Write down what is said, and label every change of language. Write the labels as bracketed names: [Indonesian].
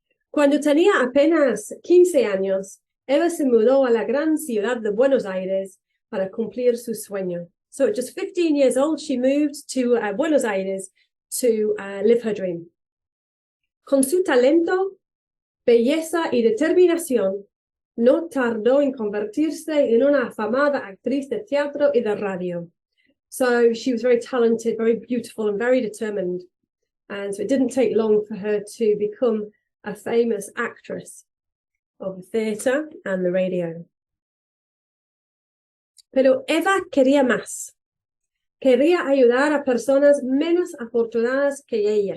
[Spanish] Cuando tenía apenas 15 años, Eva se mudó a la gran ciudad de Buenos Aires para cumplir su sueño. [English] So at just 15 years old, she moved to Buenos Aires to live her dream. [Spanish] Con su talento, belleza y determinación, no tardó en convertirse en una afamada actriz de teatro y de radio. [English] So she was very talented, very beautiful, and very determined. And so it didn't take long for her to become a famous actress of the theatre and the radio. [Spanish] Pero Eva quería más. Quería ayudar a personas menos afortunadas que ella.